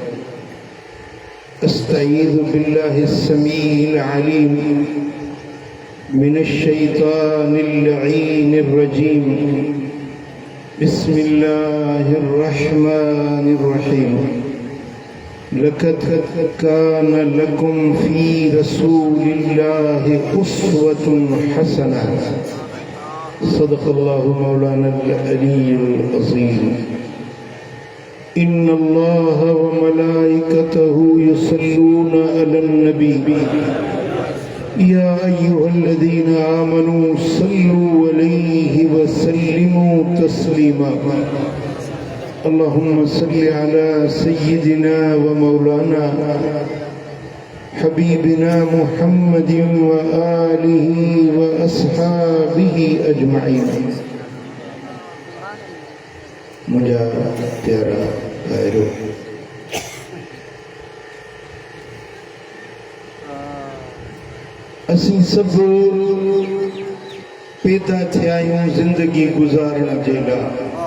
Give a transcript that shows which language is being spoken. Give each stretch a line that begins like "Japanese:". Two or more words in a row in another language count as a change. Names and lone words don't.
Arabic: أستعيذ بالله السميع العليم من الشيطان اللعين الرجيم بسم الله الرحمن الرحيم لقد كان لكم في رسول الله أسوة حسنة صدق الله مولانا العلي العظيم إن الله وملائكته يصلون على النبي يا أيها الذين آمنوا صلوا عليه وسلموا تسليما اللهم صل على سيدنا ومولانا حبيبنا محمد وآله وأصحابه أجمعين.
Sindhi: मुझा प्यारा भाइरो असी सब पैदा थिया आहियूं जिंदगी गुजारण जे लाइ।